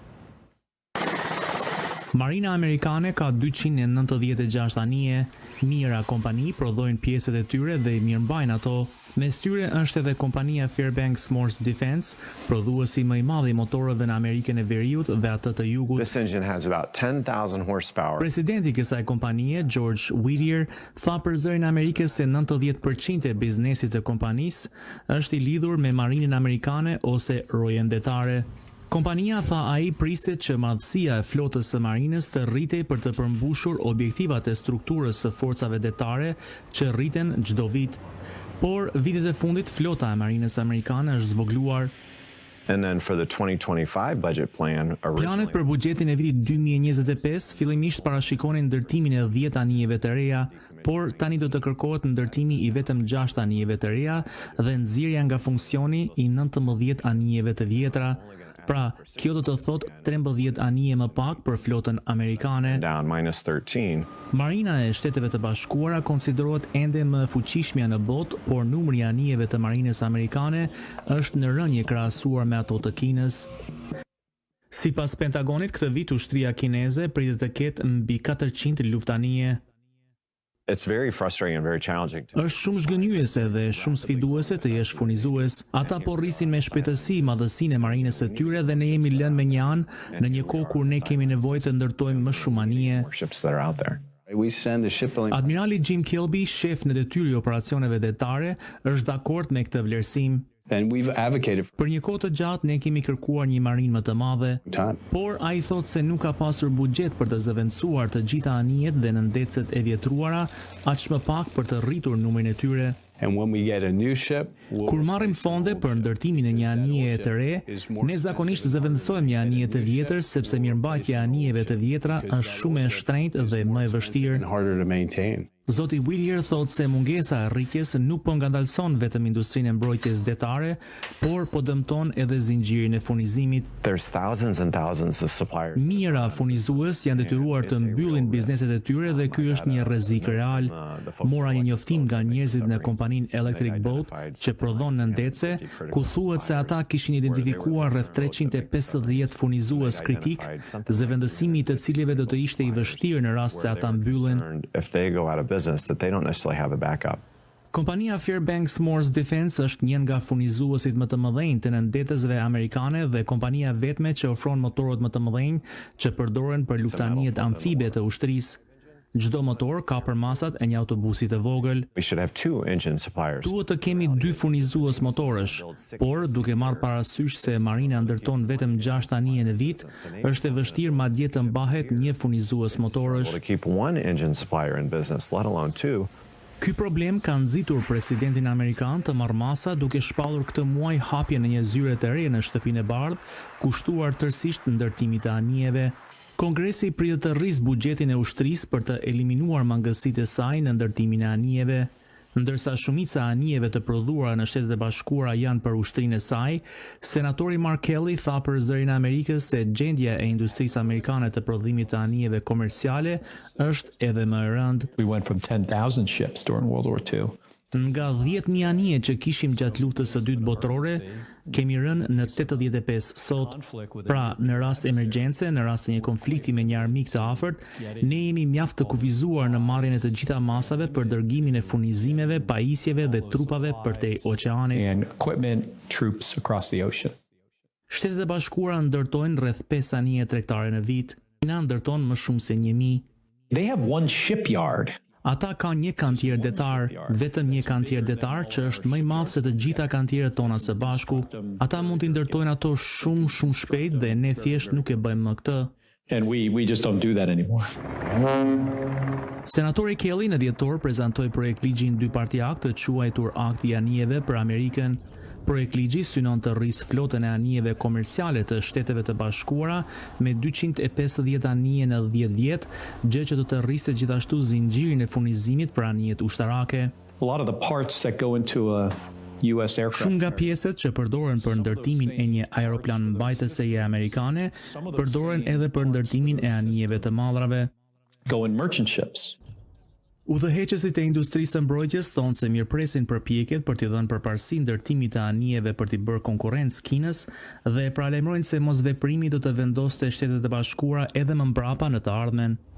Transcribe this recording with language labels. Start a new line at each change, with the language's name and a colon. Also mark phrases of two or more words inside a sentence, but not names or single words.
Albanian: Marina amerikane ka 296 anije, mira kompani prodhojnë pjesët e tyre dhe i mirëmbajnë ato. Mes tyre është edhe kompania Fairbanks Morse Defense, prodhuesi më i madh i motorëve në Amerikën e Veriut dhe atë të Jugut.
English: This engine has about 10,000 horsepower.
Albanian: Presidenti i kësaj kompanie, George Whittier, tha për Zërin Amerikës se 90% e biznesit të kompanisë është i lidhur me marinën amerikane ose rojendetare. Kompania, tha ai, pritet që madhësia e flotës së marinës të rritej për të përmbushur objektivat e strukturës së forcave detare që rriten çdo vit. Por vitet e fundit flota e marinës amerikane është zvogluar.
English: And then for the 2025 budget plan,
Albanian: Planet për buxhetin e vitit 2025 fillimisht parashikonin ndërtimin e 10 anijeve të reja, por tani do të kërkohet ndërtimi i vetëm 6 anijeve të reja dhe nxjerrja nga funksioni i 19 anijeve të vjetra. Pra, kjo do të thot 13 anije më pak për flotën amerikane.
English: down -13.
Albanian: Marina e Shteteve të Bashkuara konsiderohet ende më e fuqishmja në botë, por numri i anijeve të marinës amerikane është në rënje krahasuar me ato të Kinës. Sipas Pentagonit, këtë vit ushtria kineze pritet të ketë mbi 400 luftanije.
English: It's very frustrating and very challenging.
Albanian: Është shumë zhgënjyese dhe shumë sfiduese të jesh furnizues. Ata po rrisin me shpejtësi madhësinë e marinës së tyre dhe ne jemi lënë me një anë në një kohë kur ne kemi nevojë të ndërtojmë më shumë anije.
English: Ships that are out there.
Albanian: Admirali Jim Kilby, shef në detyrë i operacioneve detare, është dakord me këtë vlerësim. Për një kohë të gjatë ne kemi kërkuar një marinë më të madhe, por ai thotë se nuk ka pasur buxhet për të zëvendësuar të gjitha anijet dhe nëndecet e vjetruara, aq më pak për të rritur numrin e tyre. Kur marrim fonde për ndërtimin e një anije të re, ne zakonisht zëvendësojmë një anije të vjetër sepse mirëmbajtja e anijeve të vjetra është shumë e shtrenjtë dhe më e vështirë. Zoti Whittier thot se mungesa e rritjes nuk po ngandalson vetëm industrinë e mbrojtjes detare, por po dëmton edhe zinxhirin e furnizimit.
English: There's thousands and thousands of suppliers.
Albanian: Mijëra furnizues janë detyruar të mbyllin bizneset e tyre dhe ky është një rrezik real. Mora një njoftim nga njerëzit në kompaninë Electric Boat që prodhon në Ndece, ku thuhet se ata kishin identifikuar rreth 350 furnizues kritik, zëvendësimi i të cilëve do të ishte i vështirë në rast se ata mbyllen.
English: If they go out of business, that they don't necessarily have a backup.
Albanian: Kompania Fairbanks Morse Defense është një nga furnizuesit më të mëdhenj të nëndetësve amerikane dhe kompania vetme që ofron motorët më të mëdhenj që përdoren për luftanijet amfibe të ushtrisë. Çdo motor ka përmasat e një autobusi të vogël.
English: We should have two engine suppliers.
Albanian: Duhet të kemi 2 furnizues motorësh, por duke marrë parasysh se Marina ndërton vetëm 6 anije në vit, është e vështirë madje të mbahet një furnizues motorësh.
English: To keep one engine supplier in business, let alone two.
Albanian: Ky problem ka nxitur presidentin amerikan të marrë masa duke shpallur këtë muaj hapje në një zyre të re në Shtëpinë e Bardhë, kushtuar tërësisht ndërtimit të anijeve. Kongresi pritet të rrisë buxhetin e ushtrisë për të eliminuar mangësitë e saj në ndërtimin e anijeve. Ndërsa shumica e anijeve të prodhuara në Shtetet e Bashkuara janë për ushtrinë e saj, senatori Mark Kelly tha për Zërin e Amerikës se gjendja e industrisë amerikane të prodhimit të anijeve komerciale është edhe më e rëndë.
English: We went from 10,000 ships during World War II.
Albanian: Nga 10.000 anije që kishim gjatë luftës së dytë botërore, kemi rënë në 85 sot. Pra, në rast emergjence, në rast të një konflikti me një armik të afërt, ne jemi mjaft të kufizuar në marrjen e të gjitha masave për dërgimin e furnizimeve, pajisjeve dhe trupave përtej oqeanit.
English: And equipment, troops across the ocean.
Albanian: Shtetet e Bashkuara ndërtojnë rreth 5 anije tregtare në vit. Kina ndërton më shumë se 1000.
English: They have one shipyard.
Albanian: Ata ka një kantier detar, vetëm një kantier detar që është më i madh se të gjitha kantierët tona së bashku. Ata mund t'i ndërtojnë ato shumë shpejt dhe ne thjesht nuk e bëjmë më këtë.
English: And we just don't do that anymore.
Albanian: Senatori Kelly në dhjetor prezantoi projekt ligjin 2 parti akt të quajtur Akti i Anijeve për Amerikën. Projekt ligji synon të rrisë flotën e anijeve komerciale të Shteteve të Bashkuara me 250 anije në 10 vjet, gjë që do të rriste gjithashtu zinxhirin e furnizimit për anijet ushtarake.
English: A lot of the parts that go into a US aircraft.
Albanian: Shumë nga pjesët që përdoren për ndërtimin e një aeroplan mbajtëseje amerikane, përdoren edhe për ndërtimin e anijeve të madhrave.
English: Go in merchant ships.
Albanian: Udhëheqësit e industrisë së mbrojtjes thonë se mirëpresin përpjekjet për t'i dhënë përparësi ndërtimit të anijeve për t'i bërë konkurrencë Kinës dhe paralajmërojnë se mosveprimi do të vendoste Shtetet e Bashkuara edhe më mbrapa në të ardhmen.